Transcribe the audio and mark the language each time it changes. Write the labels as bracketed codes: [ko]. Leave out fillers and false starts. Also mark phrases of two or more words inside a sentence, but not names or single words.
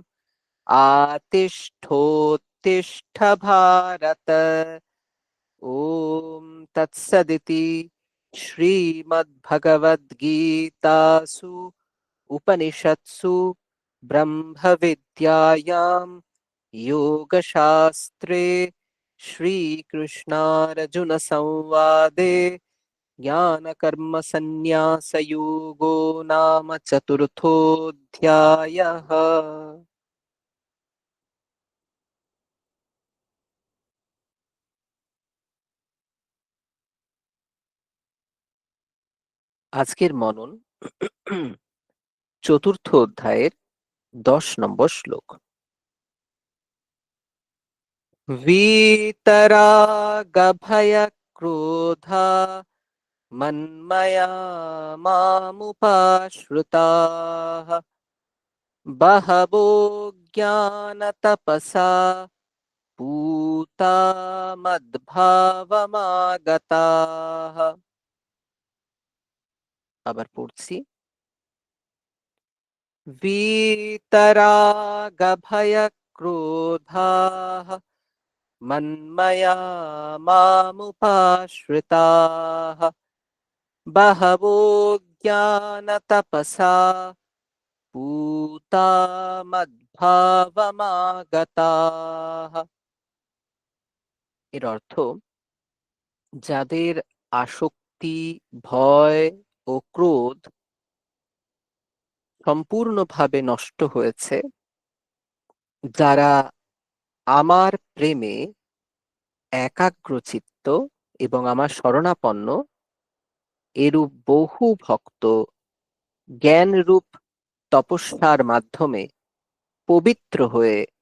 [sa] आतिष्ठोत्तिष्ठ भारत ॐ तत्सदिति श्रीमद्भगवद्गीतासु उपनिषत्सु ब्रह्मविद्यायां योगशास्त्रे श्रीकृष्णार्जुनसंवादे ज्ञानकर्मसन्न्यासयोगो नाम चतुर्थोऽध्यायः। [bn] আজকের মনন চতুর্থ অধ্যায়ের 10 নম্বর শ্লোক। [sa] वीतरागभयक्रोधा मन्मया मामुपाश्रिताः बहवो ज्ञानतपसा पूता मद्भावमागताः। [bn] আবার পড়ছি, [sa] वीतरागभयक्रोधाः मन्मया मामुपाश्रिताः बहवो ज्ञानतपसा पूता मद्भावमागताः। [bn] এর অর্থ, যাদের আসক্তি, ভয় ও ক্রোধ সম্পূর্ণভাবে নষ্ট হয়েছে, যারা আমার প্রেমে একাগ্রচিত্ত এবং আমার শরণাপন্ন, এরূপ বহু ভক্ত জ্ঞানরূপ তপস্যার মাধ্যমে পবিত্র হয়ে